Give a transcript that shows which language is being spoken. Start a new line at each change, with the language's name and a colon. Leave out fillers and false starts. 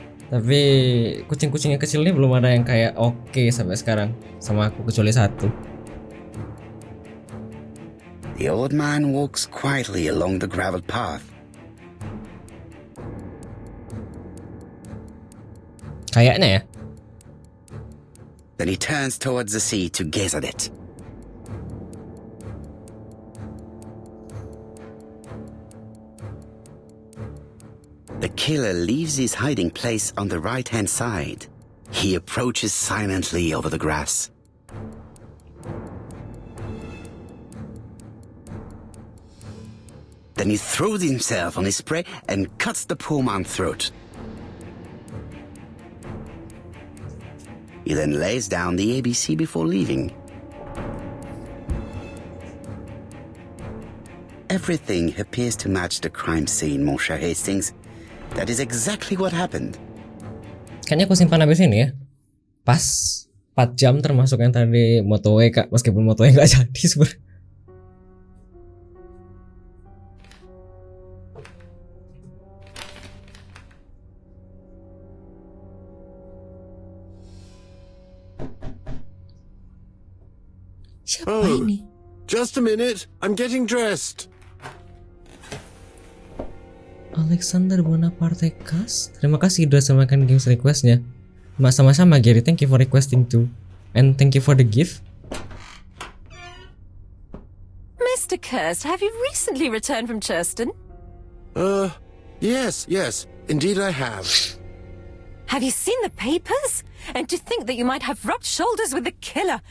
Indonesian: Tapi kucing-kucing yang kecil ini belum ada yang kayak oke sampai sekarang sama aku kecuali satu.
English: The old man walks quietly along the gravel path.
Indonesian: Kayaknya ya.
English: Then he turns towards the sea to gaze at it. The killer leaves his hiding place on the right-hand side. He approaches silently over the grass. Then he throws himself on his prey and cuts the poor man's throat. He then lays down the ABC before leaving. Everything appears to match the crime scene,
French: mon cher
English: Hastings. That is exactly what happened.
Indonesian: Kayaknya aku simpan habis ini ya. Pas 4 jam termasuk yang tadi motoe Kak, meskipun motoe nggak jadi sebenarnya. Siapa ini?
English: Just a minute. I'm getting dressed. Alexander Bonaparte Kas.
Indonesian: Terima kasih udah semakan games requestnya. Sama-sama
English: Gary, thank you for requesting too. And thank you for the gift. Mr. Kirst, have you recently returned from Churston? Yes. Indeed I have. Have you seen the papers? And to think that you might have rubbed shoulders with the killer.